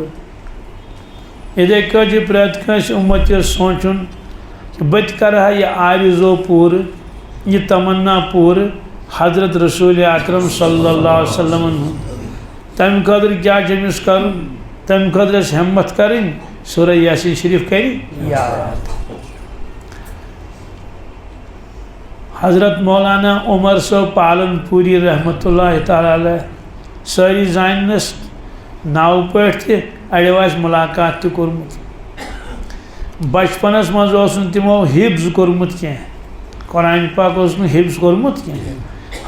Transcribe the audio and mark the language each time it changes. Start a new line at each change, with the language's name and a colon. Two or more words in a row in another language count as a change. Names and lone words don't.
Kashmiri: یِتھَے کٲٹھۍ چھُ پرٛٮ۪تھ کٲنٛسہِ اُمتِس سونٛچُن کہِ بہٕ تہِ کرٕ ہا یہِ آرزو پوٗرٕ، یہِ تمنا پوٗرٕ حضرت رسول اکرم
Arabic: صلی اللہ علیہ وسلمن
Kashmiri: ہُنٛد۔ تمہِ خٲطرٕ کیٛاہ چھُ أمِس کرُن؟ تمہِ خٲطرٕ ٲس ہمت کرٕنۍ، سورہ یاسین شریف کرِ یاد۔ حضرت مولانا عمر صٲب پالن پوری
Arabic: رحمتہ اللہ تعالیٰ علیہ،
Kashmiri: سٲری زاننس ناو پٲٹھۍ تہِ، اڑیو آسہِ مُلاقات تہِ کوٚرمُت۔ بچپنس منٛز اوس نہٕ تِمو حفظ کوٚرمُت کینٛہہ، قرآن پاک اوس نہٕ حفظ کوٚرمُت کینٛہہ۔